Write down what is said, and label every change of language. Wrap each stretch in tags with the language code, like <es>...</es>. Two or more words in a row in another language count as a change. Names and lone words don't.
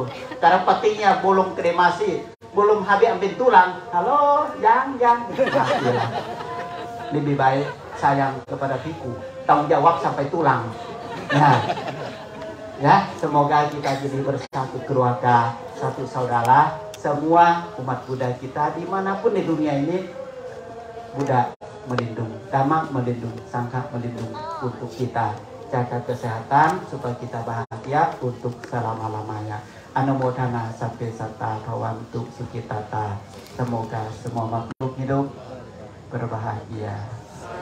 <id>Karena petinya belum kremasi, belum habis ambil tulang, halo yang nah, lebih baik sayang kepada biku, tanggung jawab sampai tulang. Nah, ya semoga kita jadi bersatu keluarga, satu saudara, semua umat Buddha kita dimanapun di dunia ini. Buddha melindung, Dhamma melindung, Sangha melindung untuk kita. Jaga kesehatan supaya kita bahagia untuk selama-lamanya.</id> <pi>Anumodana sampai sata kawantuk sukitata.</pi> <id>Semoga semua makhluk hidup berbahagia.</id>